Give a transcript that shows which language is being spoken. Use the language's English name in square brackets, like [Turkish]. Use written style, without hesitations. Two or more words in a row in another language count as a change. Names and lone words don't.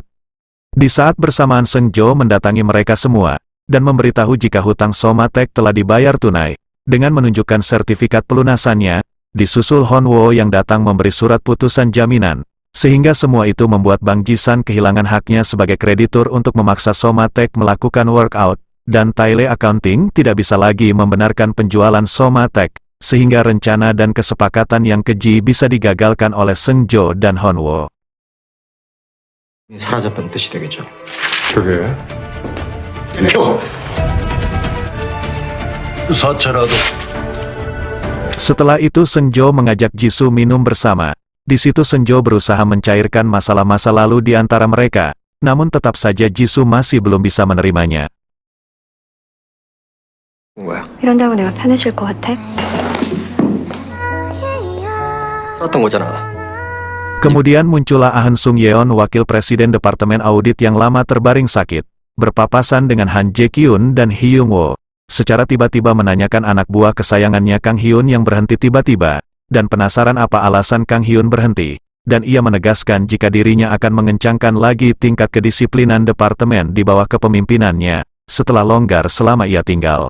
[Indonesian] Di saat bersamaan Sung-jo mendatangi mereka semua, dan memberitahu jika hutang Somatek telah dibayar tunai, dengan menunjukkan sertifikat pelunasannya, disusul Hon-woo yang datang memberi surat putusan jaminan, sehingga semua itu membuat Bang Ji-san kehilangan haknya sebagai kreditur untuk memaksa Somatek melakukan workout, dan Taile Accounting tidak bisa lagi membenarkan penjualan Somatek, sehingga rencana dan kesepakatan yang keji bisa digagalkan oleh Sung-jo dan Hon-woo. [Korean] 사라졌다는 뜻이 되겠죠. 그게 사채라도 [Indonesian] Setelah itu Sung-jo mengajak Jisoo minum bersama. Di situ Sung-jo berusaha mencairkan masalah masa lalu di antara mereka, namun tetap saja Jisoo masih belum bisa menerimanya. [Korean] 뭐야? 이런다고 내가 편해질 것 같아? 살았던 거잖아. [Indonesian] Kemudian muncullah Ahn Sung-yeon, wakil presiden Departemen Audit yang lama terbaring sakit, berpapasan dengan Han Jae-kyun dan Hyung-woo. Secara tiba-tiba menanyakan anak buah kesayangannya Kang Hyun yang berhenti tiba-tiba, dan penasaran apa alasan Kang Hyun berhenti, dan ia menegaskan jika dirinya akan mengencangkan lagi tingkat kedisiplinan departemen di bawah kepemimpinannya, setelah longgar selama ia tinggal.